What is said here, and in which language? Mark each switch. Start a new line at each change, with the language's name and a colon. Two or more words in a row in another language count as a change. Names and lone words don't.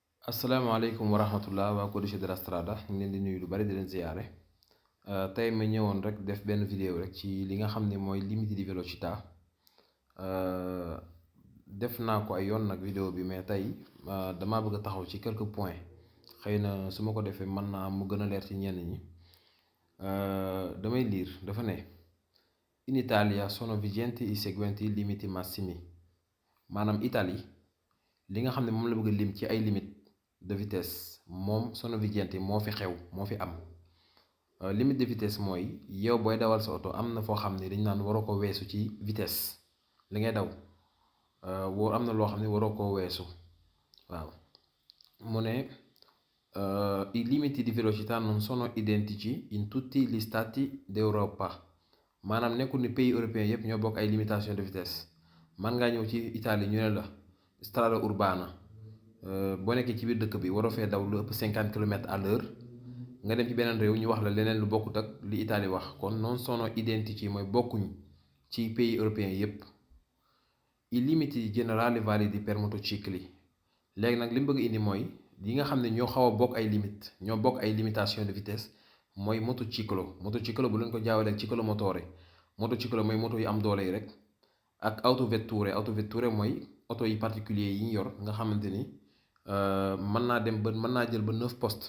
Arabic: السلام عليكم ورحمة الله
Wolof: waa Codice della Strada ñu ngi leen di nuyu lu bari di leen ziyaare tey ma ñëwoon rek def benn vidéo rek ci li nga xam ne mooy
Italian: limite di velocità.
Wolof: def naa ko ay yoon nag vidéo bi, mais tey damaa bëgg a taxaw ci
French: quelques points.
Wolof: xëy na su ma ko defee mën naa mu gën a leer ci ñenn ñi. damay liir dafa ne
Italian: in Italia sono vigenti i seguenti limiti massimi,
Wolof: maanaam Italie li nga xam ne moom la bëgg a lim ci ay
French: limite de vitesse
Wolof: moom
Italian: sono vigenti
Wolof: moo fi xew moo fi am.
French: limite de vitesse
Wolof: mooy yow booy dawal sa oto am na foo xam ne dañ naan waroo ko weesu ci vitesse li ngay daw. woo am na loo xam ne waroo koo weesu. waaw mu ne
Italian: i limiti di velocità non sono identici in tutti gli stati d'Europa,
Wolof: maanaam nekkul ni
French: pays européen
Wolof: yépp ñoo bokk ay
French: limitation de vitesse.
Wolof: man ngaa ñëw ci Italie ñu ne
Italian: la strada urbana,
Wolof: boo nekkee ci biir dëkk bi waroo fee daw lu ëpp 50 km/h. nga dem ci beneen réew ñu wax la leneen lu bokkut ak li Italie wax, kon
Italian: non sono identici
Wolof: mooy bokkuñ ci
French: pays européen
Wolof: yépp.
Italian: I limiti generali validi per motocicli,
Wolof: léegi nag li mu bëgg indi mooy yi nga xam ne ñoo xaw a bokk ay limite ñoo bokk ay
French: limitation de vitesse
Wolof: mooy motociclo bu leen ko jaawalee ciclomotore. motociclo mooy moto yu am doole yi rek, ak autovetture mooy oto yi particulier yi ñu yor nga xamante ni mën naa dem ba mën naa jël ba 9 postes.